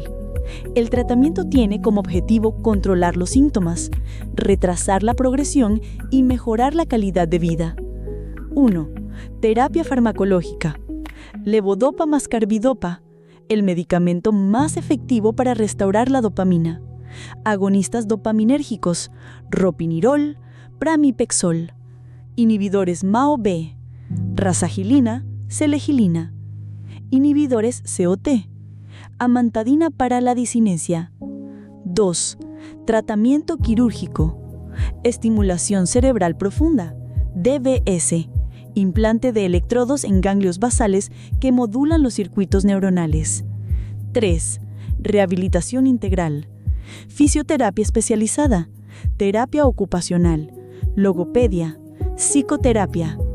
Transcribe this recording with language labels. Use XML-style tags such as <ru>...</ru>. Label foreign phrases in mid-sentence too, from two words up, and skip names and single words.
<es>El tratamiento tiene como objetivo controlar los síntomas, retrasar la progresión y mejorar la calidad de vida. 1. Terapia farmacológica. Levodopa más carbidopa, el medicamento más efectivo para restaurar la dopamina. Agonistas dopaminérgicos, ropinirol, pramipexol. Inhibidores MAO-B, rasagilina, selegilina. Inhibidores COT, amantadina para la disinencia. 2. Tratamiento quirúrgico. Estimulación cerebral profunda, DBS, implante de electrodos en ganglios basales que modulan los circuitos neuronales. 3. Rehabilitación integral. Fisioterapia especializada, terapia ocupacional, logopedia, psicoterapia.</es>